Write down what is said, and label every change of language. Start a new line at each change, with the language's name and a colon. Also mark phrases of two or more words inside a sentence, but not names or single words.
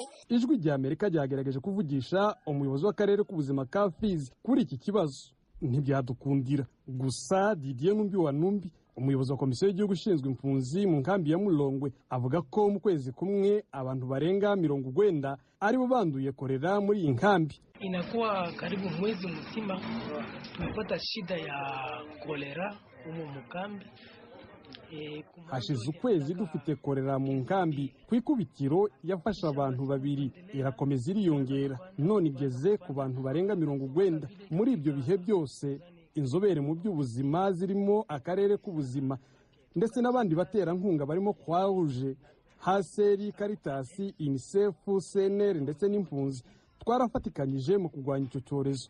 Kinyarwanda: Ijwi rya Amerika ryagerageje kuvugisha umuyobozi w'akarere k'ubuzima ka Fizi kuri iki kibazo, ntibyadukundira. Gusa Didier Numbi wa Numbi, umuyobozi wa komisiyo y'igihugu ishinzwe impunzi mu nkambi ya Mulongwe, avuga ko mu kwezi kumwe abantu barenga 90 aribo banduye kolera muri iyi nkambi.
Swahili: Inakuwa karibu mwezi mzima tumepata shida ya kolera umu mukambi.
Kinyarwanda: Hashize ukwezi dufite kolera mu nkambi. Ku ikubitiro yafashe abantu 2 irakomeza iriyongera, none igeze ku bantu barenga 90. Muri ibyo bihe byose inzobere mu by'ubuzima zirimo akarere k'ubuzima ndetse n'abandi baterankunga barimo Croix-Rouge, Haseri, Caritas, UNICEF, CNR ndetse n'impunzi twarafatikanyije mu kurwanya icyo cyorezo.